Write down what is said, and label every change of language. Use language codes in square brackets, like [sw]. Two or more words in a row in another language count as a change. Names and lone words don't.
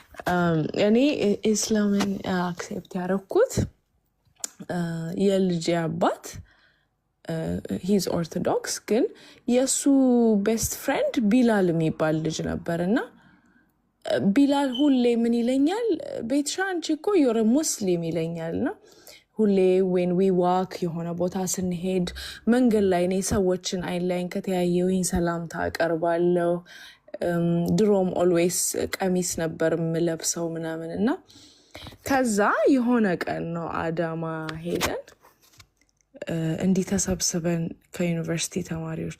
[am] እኔ ኢስላምን አክሴፕት ያደረኩት የልጄ አባት [en] he's orthodox [am] ግን የሱ [en] best friend [am] ቢላል የሚባል ልጅ ነበርና ቢላል ሁሌ ምን ይለኛል ቤትሻ አንቺ እኮ [en] you're a [am] Muslim ይለኛልና ሁሌ [en] when we walk [am] የሆነ ቦታ ስንሄድ መንገድ ላይ እኔ ሰዎችን አይላይን ከተያየውኝ ሰላምታ አቀርባለሁ ድሮም always ቀሚስ ነበር የምለብሰው ምናምንና ከዛ የሆነ ቀን ነው አዳማ ሄደን እንዲ ተሰብስበን ከዩኒቨርሲቲ ተማሪዎች